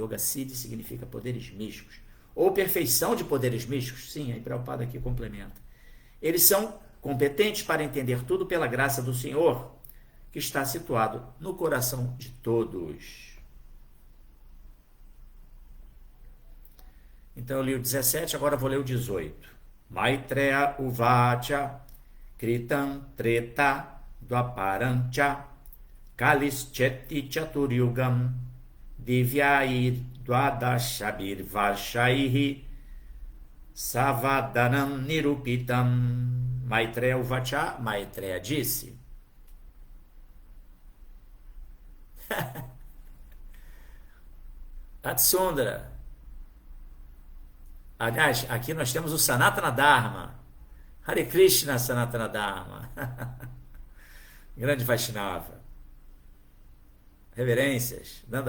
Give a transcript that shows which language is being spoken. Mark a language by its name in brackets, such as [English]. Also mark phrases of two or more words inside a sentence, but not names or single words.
[Portuguese] Yoga Siddhi significa poderes místicos, ou perfeição de poderes místicos, sim, aí Prabhupada aqui complementa. Eles são competentes para entender tudo pela graça do Senhor, que está situado no coração de todos. Então eu li o 17, agora vou ler o 18. [Sanskrit] Maitreya Uvacha Kritam Treta Dvaparancha Kalischeti Chaturyugam Divyair Dvadashabir Varshaihi Savadanam Nirupitam. Maitreya Uvacha, [Portuguese] Maitreya disse. Atsundara. Aliás, aqui nós temos o Sanatana Dharma. [Sanskrit] Hare Krishna Sanatana Dharma. [Portuguese] Grande Vaishnava. Reverências.